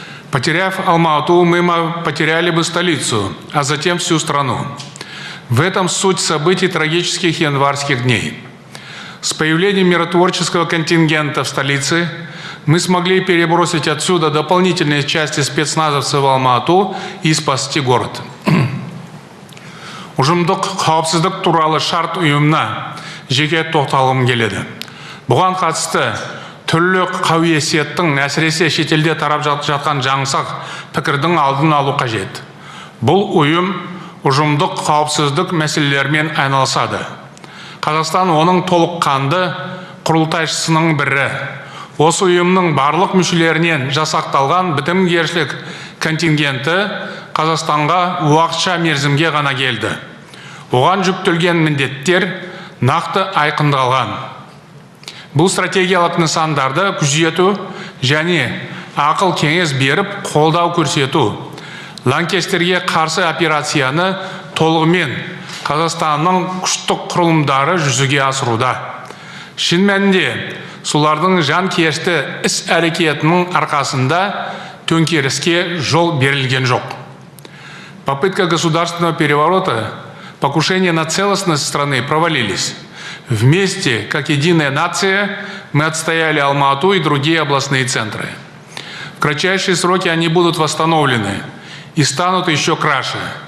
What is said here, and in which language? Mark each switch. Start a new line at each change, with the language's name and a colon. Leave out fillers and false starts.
Russian: Потеряв Алма-Ату, мы потеряли бы столицу, а затем всю страну. В этом суть событий трагических январских дней. С появлением миротворческого контингента в столице мы смогли перебросить отсюда дополнительные части спецназовцев в Алма-Ату и спасти город.
Kazakh: Ұжымдық қауіпсіздік туралы шарт ұйымына жеке тоқталғым келеді. Бұған қатысты түрлі қауесеттің әсіресе шетелде тарап жатқан жаңсақ пікірдің алдын алу қажет. Бұл ұйым ұжымдық қауіпсіздік мәселелерімен айналысады. Қазақстан оның толыққанды құрылтайшысының бірі. Осы ұйымның барлық мүшелерінен жасақталған бітімгершілік контингенті Қазақстанға уақытша мерзімге ғана келді. Оған жүктелген міндеттер нақты айқындалған. Бұл стратегиялық нысандарды күзету және ақыл кеңес беріп қолдау көрсету, лаңкестерге қарсы операцияны толығымен Қазақстанның күштік құрылымдары жүзеге асыруда. Шын мәнінде солардың жанкешті іс әрекетінің арқасында төңкеріске жол берілген жоқ.
Russian: Попытка государственного переворота, покушение на целостность страны провалились. Вместе, как единая нация, мы отстояли Алма-Ату и другие областные центры. В кратчайшие сроки они будут восстановлены и станут еще краше.